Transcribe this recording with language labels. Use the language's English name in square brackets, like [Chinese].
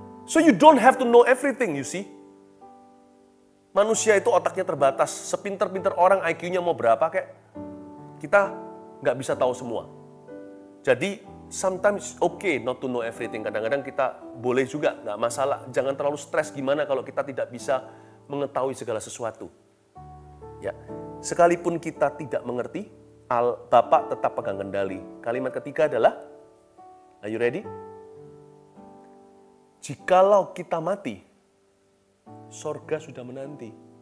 [English] So you don't have to know everything, you see. [Indonesian] Manusia itu otaknya terbatas, sepinter-pinter orang IQ-nya mau berapa kayak, kita nggak bisa tahu semua. Jadi, [English] sometimes okay not to know everything. [Indonesian] Kadang-kadang kita boleh juga, nggak masalah. Jangan terlalu stres gimana kalau kita tidak bisa mengetahui segala sesuatu. Ya, sekalipun kita tidak mengerti, Bapak tetap pegang kendali. Kalimat ketiga adalah, [English] are you ready? [Indonesian] Jikalau kita mati, sorga sudah menanti.